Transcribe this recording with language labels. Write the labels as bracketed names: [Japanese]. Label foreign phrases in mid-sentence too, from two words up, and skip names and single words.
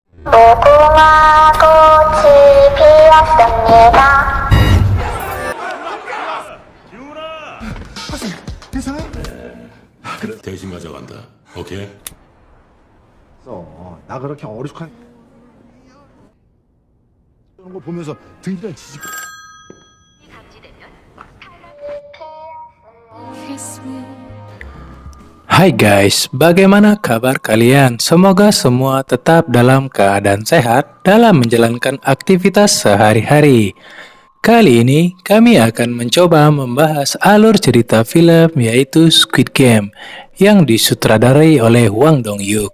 [Korean] 무궁화 꽃이 피었습니다. 괜찮아? 그래 대신 가져간다. 오케이? 나 그렇게 어리숙한 그런 거 보면서 등이랑 지지고 [Indonesian] Hai guys, bagaimana kabar kalian? Semoga semua tetap dalam keadaan sehat dalam menjalankan aktivitas sehari-hari. Kali ini kami akan mencoba membahas alur cerita film yaitu Squid Game yang disutradarai oleh Hwang Dong-hyuk.